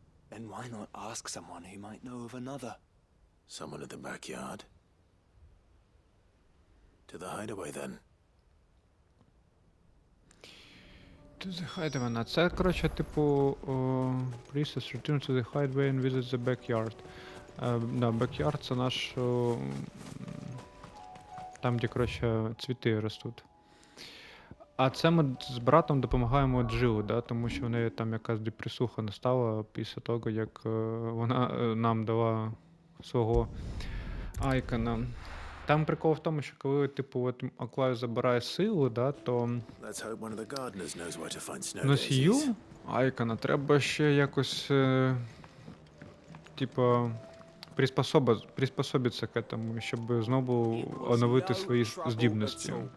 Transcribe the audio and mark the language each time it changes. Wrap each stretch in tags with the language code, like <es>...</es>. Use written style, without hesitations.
<en>Then why not ask someone who might know of another? Someone in the backyard. To the hideaway, then. To the hideaway.</en> <uk>Це, коротше, типу,</uk> <en>priestess return to the hideaway and visit the backyard.</en> <uk>Да, backyard це наш, там, де, коротше, цвіти ростуть. А це ми з братом допомагаємо Джілу, да, тому що в неї там якась депресуха настала після того, як вона нам дала свого айкона. Там прикол в тому, що коли, типу, от Аклаю забирає силу, да, то</uk> <en>Let's hope one of the gardeners knows where to find snow daisies.</en> <uk>носію айкона треба ще якось, типу, приспособитися</uk> <ru>к этому,</ru> <uk>щоб знову оновити свої здібності.</uk>